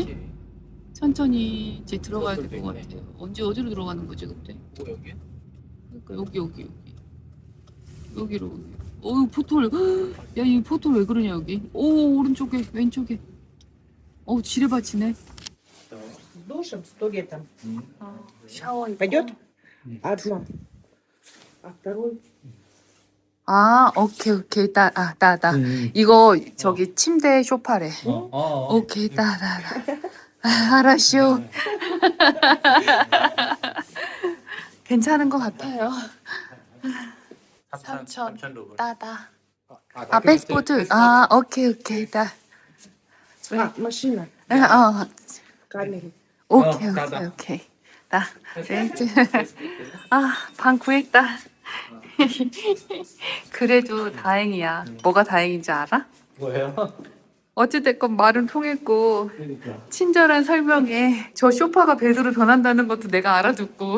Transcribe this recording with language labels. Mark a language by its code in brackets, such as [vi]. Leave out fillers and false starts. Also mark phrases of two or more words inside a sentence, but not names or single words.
[ko] 그치? 천천히 이제 들어가야 될 것 같아요. 언제 어디로 들어가는 거지 근데? 뭐 여기? 그러니까 여기로. 포토를. 야, 이 포토 왜 그러냐 여기? 오른쪽에 왼쪽에. 지뢰밭이네. [ru] Душем 100 там. [ko] 샤워. [ru] Пойдет? Одно. А второй? [ko] 오케이. 따. 이거 저기 침대 소파래. 오케이, 따. 알았쇼. 괜찮은 것 같아요. 3,000 루블. [ru] да-да. [ko] 아, 패스포트. 오케이, 따. [ru] А, машина. Камеры. [ko] 오케이. 따. 방 구했다. 그래도 다행이야. 뭐가 다행인지 알아? 뭐예요? 어찌됐건 말은 통했고 그러니까. 친절한 설명에 저 소파가 베드로 변한다는 것도 내가 알아듣고